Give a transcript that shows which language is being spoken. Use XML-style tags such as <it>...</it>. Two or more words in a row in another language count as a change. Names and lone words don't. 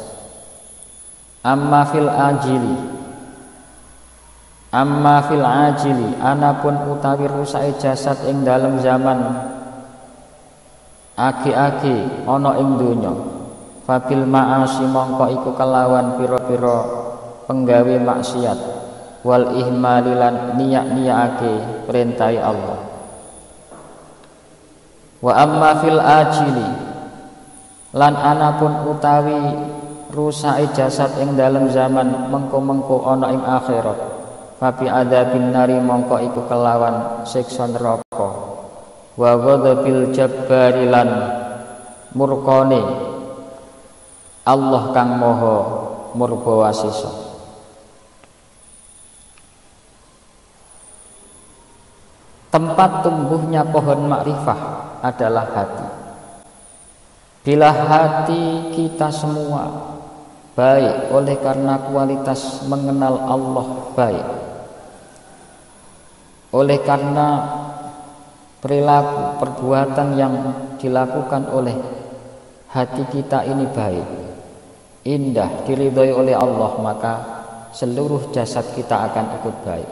<ar>أما في العاجل</ar> <jv>anapun utawi rusake jasad ing dalem zaman agi-agi ana ing donya</jv> <ar>فبالمعاصي</ar> <jv>mongko iku kelawan pira-pira penggawe maksiat</jv> <ar>والإهمال</ar> <jv>lan niyak-niyake perintah Allah.</jv> <ar>وأما في الآجل</ar> <jv>lan anapun utawi rusake jasad ing dalem zaman mengko-mengko ana ing akhirat</jv> <ar>فبعذاب النار</ar> <jv>mongko iku kelawan siksa neraka</jv> <ar>وغضب الجبار</ar> <jv>lan murkane Allah kang maha murba wasisa.</jv> <id>Tempat tumbuhnya pohon makrifah adalah hati. Bila hati kita semua baik oleh karena kualitas mengenal Allah baik, oleh karena perilaku perbuatan yang dilakukan oleh hati kita ini baik, indah, diridhoi oleh Allah, maka seluruh jasad kita akan ikut baik.</id>